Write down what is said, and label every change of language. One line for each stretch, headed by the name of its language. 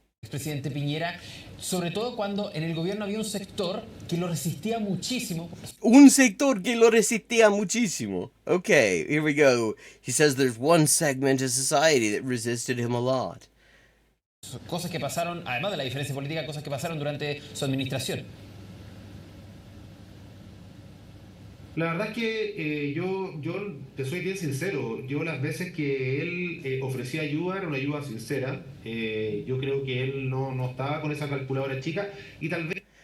Spanish: Presidente Piñera, sobre todo cuando en el gobierno había un sector que lo resistía muchísimo. Un sector que lo resistía muchísimo.
English: Okay, here we go. He says there's one segment of society that resisted him a lot.
Spanish: Cosas que pasaron, además de la diferencia política, cosas que pasaron durante su administración. La verdad es que yo te soy bien sincero, yo las veces que él ofrecía ayuda era una ayuda sincera. Yo creo que él no estaba con esa calculadora chica y tal vez...